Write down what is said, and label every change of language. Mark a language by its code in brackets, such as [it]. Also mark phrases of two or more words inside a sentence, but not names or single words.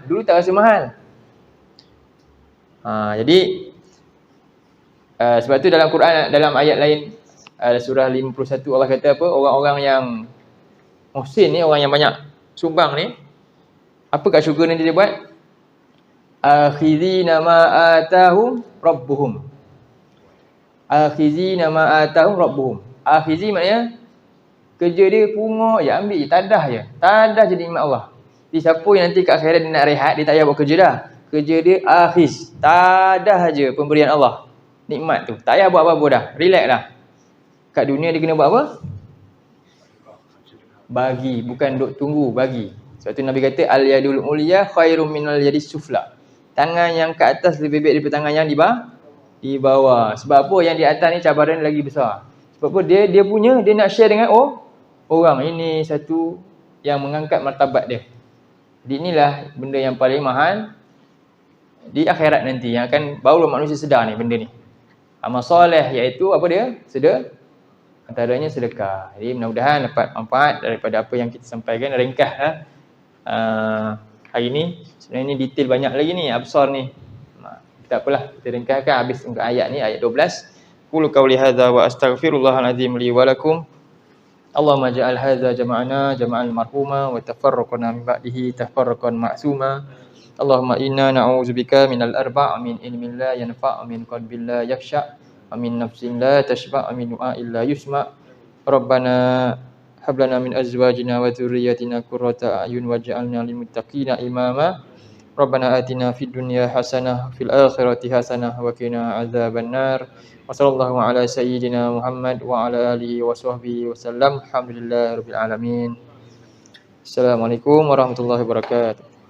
[ms] Dulu tak rasa mahal. Jadi sebab tu dalam Quran, dalam ayat lain, surah 51 Allah kata apa? Orang-orang yang muhsin ni, orang yang banyak sumbang ni, apa kat syurga nanti dia buat? [ar] آخذين ما آتاهم ربهم. آخذين ما آتاهم ربهم. [ms] Akhizi maknanya kerja dia pungut je, ambil je, tadah je. Tadah je nikmat Allah. Jadi siapa yang nanti kat akhirat dia nak rehat, dia tak payah buat kerja dah. Kerja dia akhiz. Tadah je pemberian Allah. Nikmat tu. Tak payah buat apa-apa dah. Relax dah. Kat dunia dia kena buat apa? Bagi. Bukan duk tunggu, bagi. Sebab tu Nabi kata, [ar] اليد العليا خير من اليد السفلى. [ms] Tangan yang kat atas lebih baik daripada tangan yang di bawah. Sebab apa? Yang di atas ni cabaran lagi besar. Sebab apa? Dia punya, dia nak share dengan orang. Ini satu yang mengangkat martabat dia. Jadi inilah benda yang paling mahal di akhirat nanti, yang akan baru manusia sedar ni benda ni. Amal soleh iaitu apa dia? Antaranya sedekah. Jadi mudah-mudahan dapat manfaat daripada apa yang kita sampaikan. Ringkas hari ni. Sebenarnya ni detail banyak lagi ni, absar ni. Tak apalah, kita ringkaskan habis untuk ayat ni, ayat 12. [ar] أقول قولي هذا وأستغفر الله العظيم لي ولكم. اللهم اجعل هذا جمعنا جمعا مرحوما وتفرقنا من بعده تفرقا معصوما. اللهم إنا نعوذ بك من الأربع من علم لا ينفع من قلب لا يخشع ومن نفس لا تشبع ومن دعاء لا يسمع'. ربنا هب لنا من أزواجنا وذرياتنا قرة أعين واجعلنا للمتقين إماما. ربنا آتنا في الدنيا حسنة في الآخرة حسنة وقنا عذاب النار. وصلى الله على سيدنا محمد وعلى آله وصحبه وسلم. الحمد لله رب العالمين. السلام عليكم ورحمة الله وبركاته.